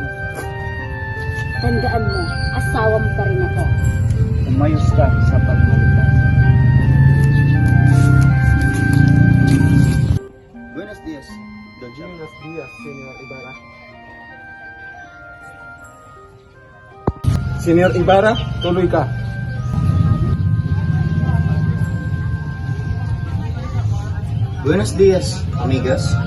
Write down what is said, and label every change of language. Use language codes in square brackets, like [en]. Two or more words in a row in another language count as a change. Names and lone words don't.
[tl] Tandaan mo, asawa mo pa rin ako. Umayos ka sa pagmalita. [es] Buenos días, Don Chap. Buenos días, [tl] Senyor Ibarra. Senyor Ibarra, tuloy ka. [es] Buenos días, amigas.